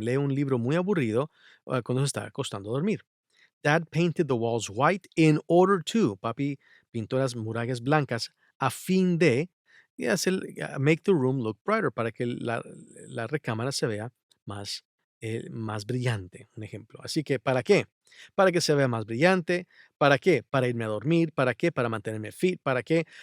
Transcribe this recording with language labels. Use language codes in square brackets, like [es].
[es] Lee un libro muy aburrido cuando se está acostando a dormir. [en] Dad painted the walls white in order to. [es] Papi pintó las murallas blancas a fin de [en] make the room look brighter, [es] para que la recámara se vea más más brillante, un ejemplo. Así que, ¿para qué? Para que se vea más brillante. ¿Para qué? Para irme a dormir. ¿Para qué? Para mantenerme fit. ¿Para qué?